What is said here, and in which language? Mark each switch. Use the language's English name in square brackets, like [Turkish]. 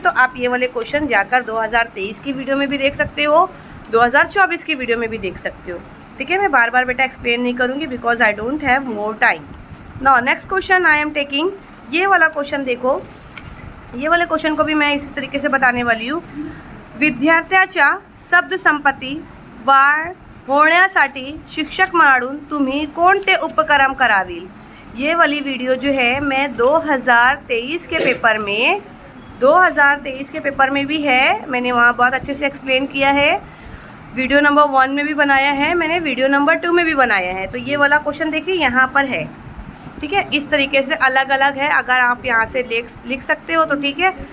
[Hindi] तो आप ये वाले क्वेश्चन जाकर 2023 की वीडियो में भी देख सकते हो, 2024 की वीडियो में भी देख सकते हो, ठीक है। मैं बार बार बेटा एक्सप्लेन नहीं करूँगी [English] Because I don't have more time. Now next question I am taking, [Hindi] ये वाला क्वेश्चन देखो, ये वाले क्वेश्चन को भी मैं इसी तरीके से बताने वाली हूँ। [Marathi] विद्यार्थ्याच्या शब्द संपत्ती वाढ होण्यासाठी शिक्षक म्हणून तुम्ही कोणते उपक्रम करावील। [Hindi] ये वाली वीडियो जो है मैं 2023 के पेपर में, 2023 के पेपर में भी है, मैंने वहाँ बहुत अच्छे से एक्सप्लेन किया है। वीडियो नंबर 1 में भी बनाया है मैंने, वीडियो नंबर 2 में भी बनाया है। तो ये वाला क्वेश्चन देखिए यहाँ पर है, ठीक है। इस तरीके से अलग अलग है, अगर आप यहाँ से लिख सकते हो तो ठीक है।